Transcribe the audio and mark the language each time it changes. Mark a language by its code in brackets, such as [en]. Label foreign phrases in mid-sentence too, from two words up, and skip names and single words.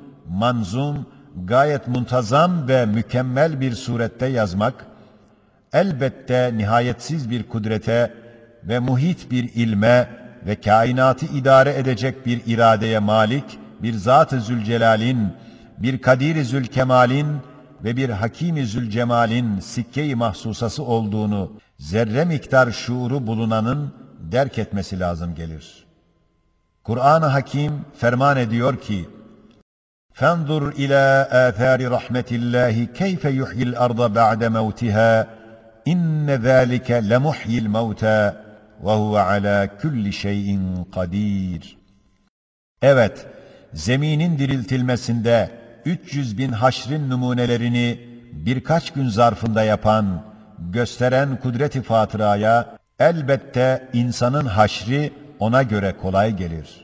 [tr] manzum, gayet muntazam ve mükemmel bir surette yazmak, elbette nihayetsiz bir kudrete ve muhit bir ilme ve kainatı idare edecek bir iradeye malik, bir Zat-ı Zülcelal'in, bir Kadir-i Zülkemal'in ve bir Hakim-i Zülcemal'in sikke-i mahsusası olduğunu zerre miktar şuuru bulunanın derk etmesi lazım gelir. Kur'an-ı Hakim ferman ediyor ki, [ar] فَانْظُرْ إِلَى آثَارِ رَحْمَةِ اللّٰهِ كَيْفَ يُحْيِي الْأَرْضَ بَعْدَ مَوْتِهَا إِنَّ ذَٰلِكَ لَمُحْيِي الْمَوْتَى وَهُوَ عَلَى كُلِّ شَيْءٍ قَدِيرٌ. [tr] Evet, zeminin diriltilmesinde 300 bin haşrin numunelerini birkaç gün zarfında yapan, gösteren kudret-i fatıraya elbette insanın haşri ona göre kolay gelir.